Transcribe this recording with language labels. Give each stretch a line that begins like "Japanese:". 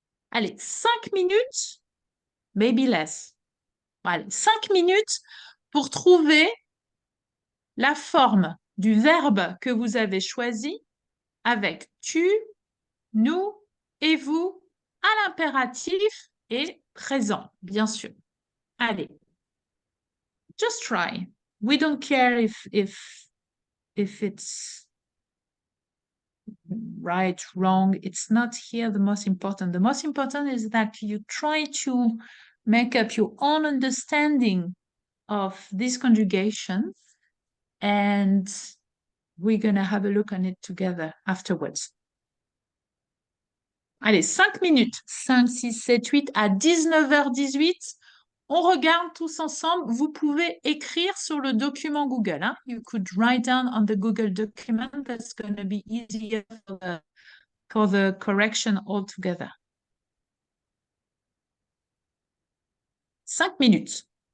English: Allez, 5 minutes, maybe less.
French: Allez, 5 minutes pour trouver la forme du verbe que vous avez choisi avec tu, nous et vous à l'impératif et présent, bien sûr.
English: Allez, just try. We don't care if it's right, wrong. It's not here the most important. The most important is that you try to make up your own understanding of this conjugation, and we're going to have a look on it together afterwards.
French: Allez, 5 minutes. 5, 6, 7, 8 à 19h18. On regarde tous ensemble. Vous pouvez écrire sur le document Google. Hein?
English: You could write down on the Google document. That's going to be easier for the correction altogether. 5 minutes.